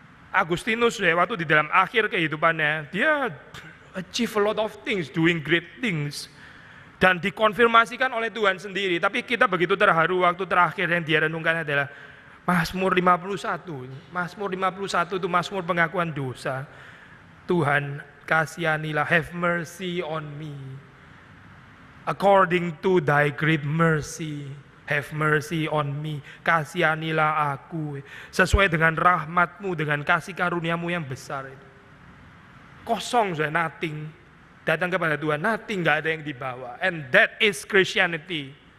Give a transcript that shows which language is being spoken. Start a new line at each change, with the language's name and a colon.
Indonesian: Agustinus ya, waktu di dalam akhir kehidupannya, dia
English: achieve a lot of things, doing great things,
Indonesian: dan dikonfirmasikan oleh Tuhan sendiri. Tapi kita begitu terharu waktu terakhir yang dia renungkan adalah Mazmur 51. Mazmur 51 itu Mazmur pengakuan dosa. Tuhan, kasihanilah,
English: have mercy on me. According to thy great mercy, have mercy on me.
Indonesian: Kasihanilah aku. Sesuai dengan rahmatmu, dengan kasih karuniamu yang besar. Kosong sudah, nothing. Datang kepada Tuhan, nothing, gak ada yang dibawa.
English: And that is Christianity.